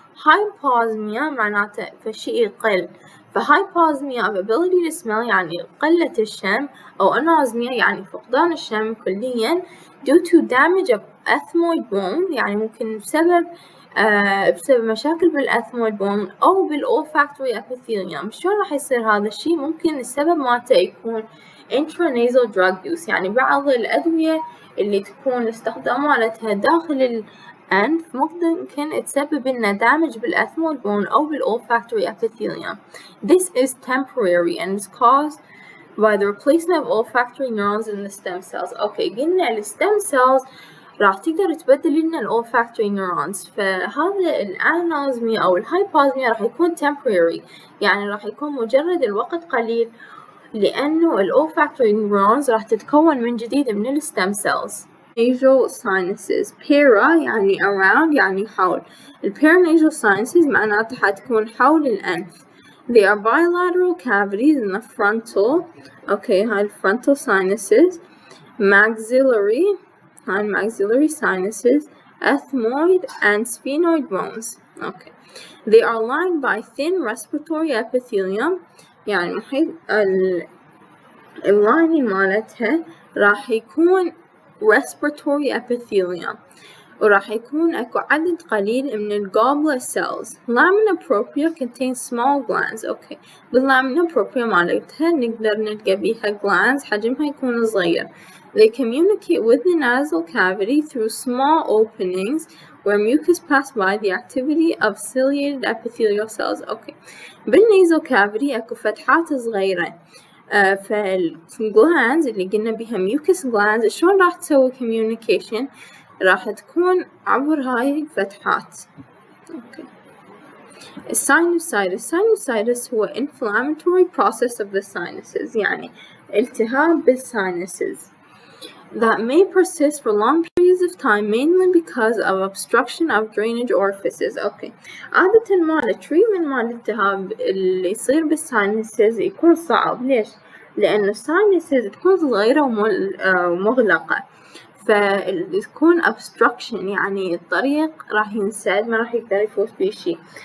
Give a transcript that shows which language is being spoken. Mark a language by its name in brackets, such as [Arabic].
[Arabic] hyposmia معناته فشي يقل، [English] hyposmia of ability to smell [Arabic] يعني قلة الشم، أو anosmia يعني فقدان الشم كليا [English] due to damage of ethmoid bone [Arabic] يعني ممكن بسبب مشاكل بالethmoid bone أو بالolfactory epithelium. شلون راح يصير هذا الشي؟ ممكن السبب مالته يكون [English] intranasal drug use [Arabic] يعني بعض الأدوية اللي تكون الاستخدام مالتها داخل الأنف ممكن تسبب لنا damage بالethmoid bone أو بالolfactory epithelium. [English] This is temporary and is caused by the replacement of olfactory neurons in the stem cells. [Arabic] أوكي قلنا ال stem cells راح تقدر تبدل لنا ال olfactory neurons، فهذا الانوزميا أو الهايبوزميا راح يكون temporary يعني راح يكون مجرد الوقت قليل، لأنه ال olfactory neurons راح تتكون من جديد من ال stem cells. [English] Paranasal sinuses. [Arabic] para يعني around يعني حول. ال paranasal sinuses معناتها حتكون حول الأنف. [English] They are bilateral cavities in the frontal. Okay, [Arabic] هاي ال [English] frontal sinuses. Maxillary. [Arabic] هاي ال maxillary sinuses. [English] Ethmoid and sphenoid bones. Okay. They are lined by thin respiratory epithelium. [Arabic] يعني محيط اللايننج مالتها راح يكون respiratory epithelium، وراح يكون اكو عدد قليل من ال goblet cells. [English] Lamina propria contains small glands. [Arabic] اوكي بالlamina propria مالتها نقدر نلقى بيها glands حجمها يكون صغير. [English] They communicate with the nasal cavity through small openings where mucus pass by the activity of ciliated epithelial cells. [Arabic] اوكي بالنasal cavity اكو فتحات صغيرة، فالجلاندز اللي قلنا بيها mucus glands شلون راح تسوي communication؟ راح تكون عبر هاي الفتحات. [English] okay. Sinusitis هو inflammatory process of the sinuses [Arabic] يعني التهاب بالsinuses [English] that may persist for long periods of time mainly because of obstruction of drainage orifices. okay. [Arabic] عادة ما التريتمنت مال الالتهاب اللي يصير بالsinuses يكون صعب. ليش؟ لأنه الsinuses تكون صغيرة ومغلقة، فتكون obstruction يعني الطريق راح ينسد ما راح يقدر يفوت بيه شي.